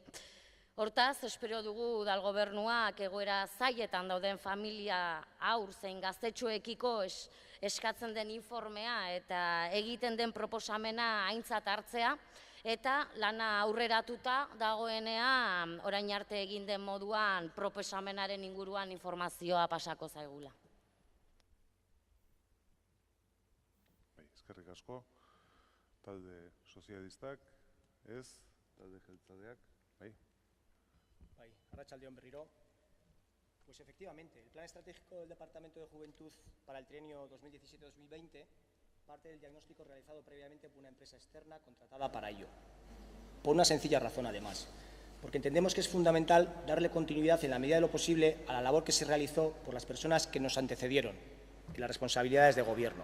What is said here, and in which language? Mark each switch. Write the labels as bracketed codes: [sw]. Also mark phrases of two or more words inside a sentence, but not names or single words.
[eu] Hortaz, espero dugu udal gobernuak egoera zailetan dauden familia haur zein gaztetxoekiko eskatzen den informea eta egiten den proposamena aintzat hartzea, eta lana aurreratuta dagoenean orain arte egin den moduan proposamenaren inguruan informazioa pasako zaigula. Eskerrik asko, talde sozialistak, ez, talde jeltzaleak, bai. Bai, arratsalde on berriro. [es] Pues efectivamente, el Plan Estratégico del Departamento de Juventud para el trienio 2017-2020 parte del diagnóstico realizado previamente por una empresa externa contratada para ello. Por una sencilla razón, además, porque entendemos que es fundamental darle continuidad en la medida de lo posible a la labor que se realizó por las personas que nos antecedieron en las responsabilidades de gobierno.